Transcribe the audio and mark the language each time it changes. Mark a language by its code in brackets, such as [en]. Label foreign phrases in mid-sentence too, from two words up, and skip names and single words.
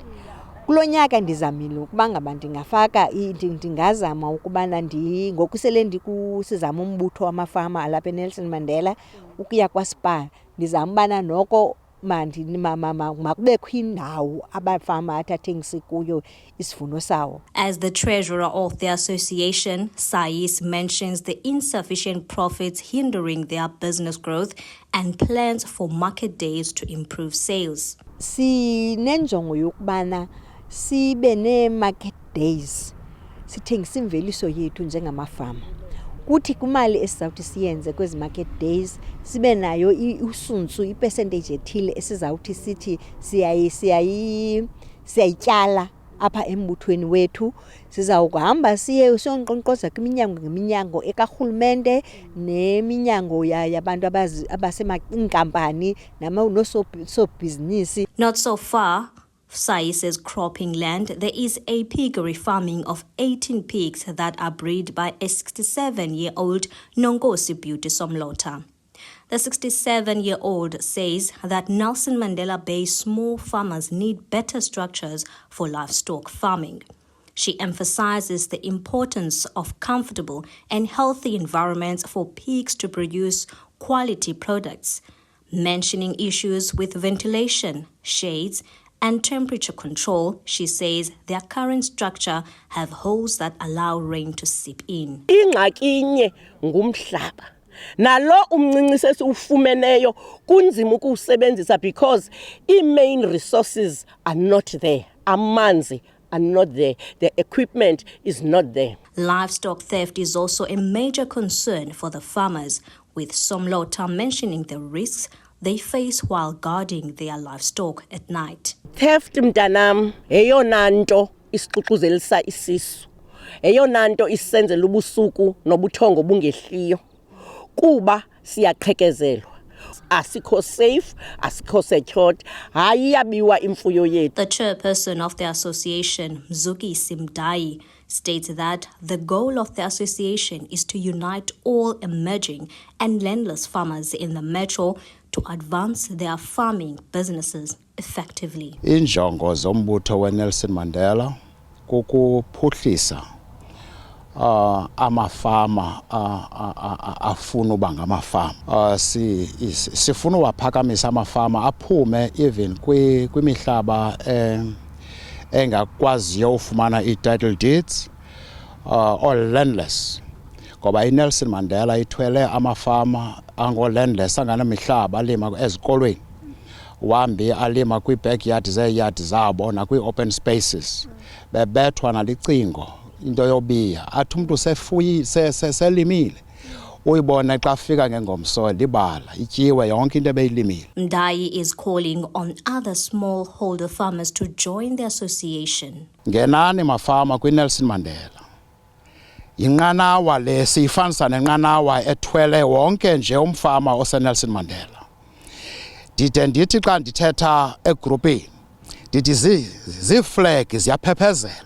[xh] Kulo nyaka ndizamile ukuba ngaba ndingafaka ndingazama ukubana ngokusele ndikusizama umbutho wamafama alapha eNelson Mandela ukuya kwaSPAR ndizambana noko makubekho indawo abafama athathengise kuyo isivuno sawo. [en] As the treasurer of the association, Sais mentions the insufficient profits hindering their business growth and plans for market days to improve sales. [xh] Sinenjongo yokubana sibe [en] ne-market days [xh] sithengisa imveliso yethu njengamafama. Kuthi kumali esizawuthi siyenze kwezi [en] market days [xh] sibe nayo usunsu ipercentage ethile esizawuthi sithi siyayityala apha embuthweni wethu. Sizawuhamba siyonkqonkqoza kwiminyango ngeminyango ekarhulumente neminyango yabantu abasemainkampani nosobhizinisi. [en] Not so far. Sais's cropping land, there is a piggery farming of 18 pigs that are bred by a 67-year-old Nonkosi Beauty Somlota. The 67-year-old says that Nelson Mandela Bay small farmers need better structures for livestock farming. She emphasizes the importance of comfortable and healthy environments for pigs to produce quality products, mentioning issues with ventilation, shades, and temperature control. She says their current structure have holes that allow rain to seep in. [xh] Ingxaki inye ngumhlaba. Nalo umncinci sesiufumeneyo kunzima ukuwusebenzisa [en] because main resources are not there. Amanzi are not there. The equipment is not there. Livestock theft is also a major concern for the farmers, with Somlota mentioning the risks they face while guarding their livestock at night. [xh] Theft mntanam eyona nto isixuxuzelisa isisu. Eyona nto isenzela ubusuku nobuthongo bungehliyo. Kuba siyaqhekezelwa. Asikho safe, asikho secured. Hayiyabiwa imfuyo yethu. [en] The chairperson of the association, Mzuki Simdai, states that the goal of the association is to unite all emerging and landless farmers in the metro to advance their farming businesses effectively. [xh] Injongo zombutho weNelson Mandela kukuphuhlisa amafama afuna uba ngamafama. Sifuna uwaphakamisa amafama aphume even kwimihlaba engakwaziyo ufumana i- [en] title deeds [xh] or landless. Ngoba iNelson Mandela ithwele amafama ango-landless anganamihlaba alima ezikolweni. uhambe alima kwii-backyard zeeyadi zabo nakwii- [en] open spaces [xh] bebethwa nalicingo into yobiya athi umntu selimile uyibone xa fika ngengomso libala ityiwe yonke into ebeyilimile. [en] Mdayi is calling on other smallholder farmers to join the association. [xh] Ngenani mafama kwi-Nelson Mandela. Inqanawa le siyifanisa nenqanawa ethwele wonke nje umfama oseNelson Mandela. Ndide ndithi xa ndithetha egrupini ndithi ziiflag ziyaphephezela.